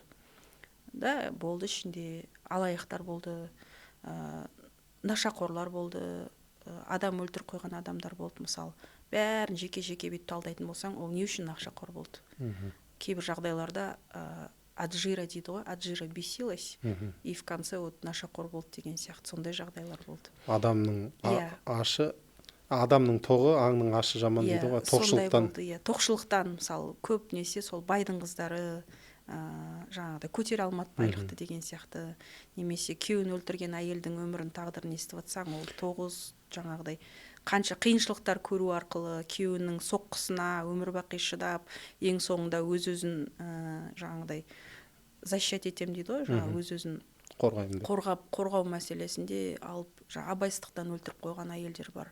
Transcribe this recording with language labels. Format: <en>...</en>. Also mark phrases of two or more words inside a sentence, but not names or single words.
<kk>Да, болды ішінде алаяқтар болды, нашақорлар болды, адам өлтіріп қойған адамдар болды мысалы. Бәрін жеке-жеке бүйтіп талдайтын болсаң, ол не үшін нашақор болды? Кейбір жағдайларда аджира дейді ғой, аджира бесилась,</kk> <ru>и в конце вот</ru> <kk>нашақор болды деген сияқты сондай жағдайлар болды. Адамның ашы, адамның тоғы, аңның ашы жаман дейді ғой, тоқшылықтан. Тоқшылықтан мысалы көп несе сол байдың қыздары жаңағыдай көтере алмады байлықты деген сияқты, немесе күйеуін өлтірген әйелдің өмірін тағдырын естіп жатсаң, ол 9 жаңағыдай қанша қиыншылықтар көру арқылы күйеуінің соққысына өмір бақи шыдап, ең соңында өз-өзін жаңағыдай защищать етем дейді ғой, жаңағы өз-өзін қорғау мәселесінде алып, абайсыздықтан өлтіріп қойған әйелдер бар.</kk>